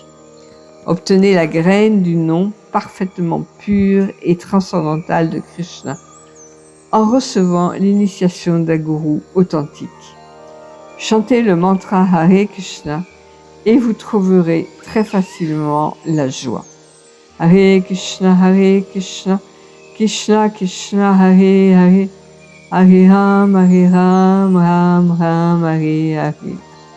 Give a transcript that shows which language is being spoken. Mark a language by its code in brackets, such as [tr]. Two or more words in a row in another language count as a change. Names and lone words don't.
[fr] Obtenez la graine du nom parfaitement pur et transcendantal de Krishna en recevant l'initiation d'un gourou authentique. Chantez le mantra Hare Krishna et vous trouverez très facilement la joie. Hare Krishna, Krishna Krishna Hare Hare, Hare Ram Ram Ram Hare Hare.